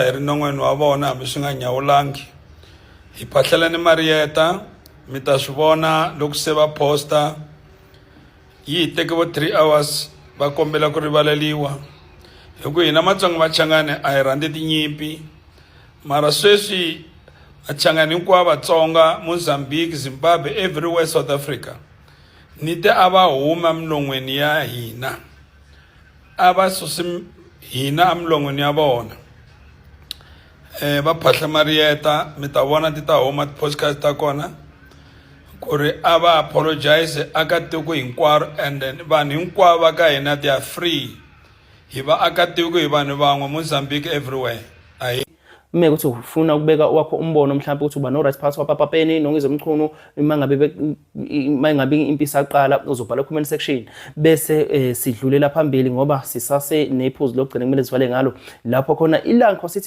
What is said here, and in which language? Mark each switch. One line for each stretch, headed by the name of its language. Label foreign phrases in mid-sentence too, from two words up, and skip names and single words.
Tsonga: hi rinon'weni wa vona hambi swi nga nyawulangi hi phahlela ni Marieta mi ta swi vona loko se va posta yi teke vo 3 hours va kombela ku rivaleliwa hi ku hina matsongo machangani a hi rhandzi tinyimpi mara sweswi achangani hinkwavo Vatsonga Mozambique Zimbabwe everywhere South Africa ni te a va huma milon'weni ya hina a va susi hina amilon'weni ya vona va phahla Marieta mi ta vona ti ta huma podcast ta kona ku ri a va apologize aka tiko hinkwaro
English: and then
Tsonga: vanhu hinkwavo va ka hina
English: they are free
Tsonga: hi vaakatiko hi vanhu van'we Mozambique everywhere
Zulu: Uma ukuthi ufuna ukubeka wakho umbono mhlawumbe ukuthi uba no right phakathi kwaPapapeni noNgizwe Mchunu mangabe impisa yaqala uzobhala
English: comment section
Zulu: bese sidlulela phambili ngoba sisase nephuzu lokugcina kumele sivale ngalo lapho khona iLanco sithi